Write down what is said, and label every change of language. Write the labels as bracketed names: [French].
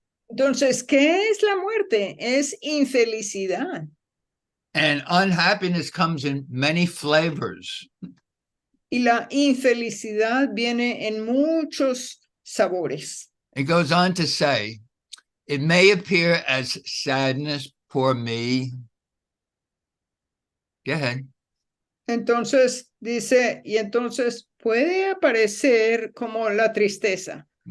[Spanish] Entonces, ¿qué es la muerte? Es infelicidad. [English] And unhappiness comes in many flavors. [Spanish] Y la infelicidad viene en muchos sabores. [English] It goes on to say, it may appear as sadness, poor me. Go ahead. [Spanish] Entonces dice, y entonces puede aparecer como la tristeza.